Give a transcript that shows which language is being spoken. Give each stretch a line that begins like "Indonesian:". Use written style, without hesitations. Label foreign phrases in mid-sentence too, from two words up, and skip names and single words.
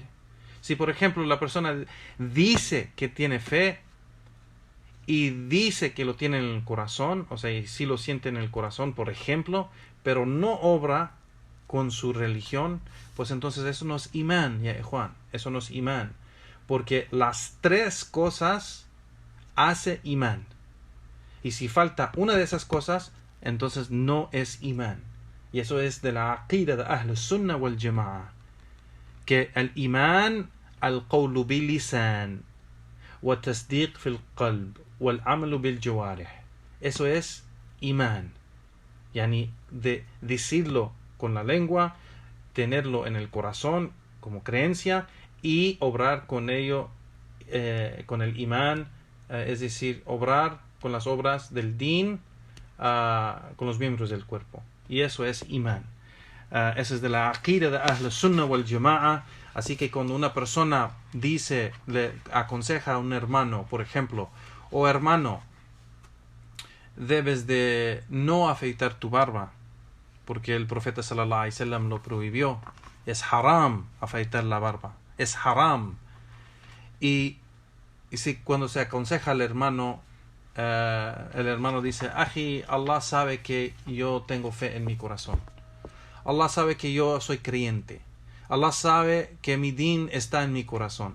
Spanish: Si, por ejemplo, la persona dice que tiene fe y dice que lo tiene en el corazón, o sea, y sí lo siente en el corazón, por ejemplo, pero no obra con su religión, pues entonces eso no es imán, ya Juan, eso no es imán, porque las tres cosas hace imán. Y si falta una de esas cosas, entonces no es imán. Y eso es de la aqida de
Arabic: أهل السنة والجماعة,
Spanish: que el
Arabic: imán القول باللسان وتصديق في القلب والعمل بالجوارح.
Spanish: Eso es imán. Yani de decirlo con la lengua, tenerlo en el corazón como creencia y obrar con ello, con el imán, es decir, obrar con las obras del din, con los miembros del cuerpo. Y eso es imán. Eso es de la aqida de
Arabic: أهل السنة والجماعة.
Spanish: Así que cuando una persona dice, le aconseja a un hermano, por ejemplo, hermano, debes de no afeitar tu barba, porque el profeta
Arabic: صلى الله عليه وسلم
Spanish: lo prohibió. Es haram afeitar la barba. Es haram. Y si cuando se aconseja al hermano, el hermano dice, Aji, Allah sabe que yo tengo fe en mi corazón. Allah sabe que yo soy creyente. Allah sabe que mi din está en mi corazón.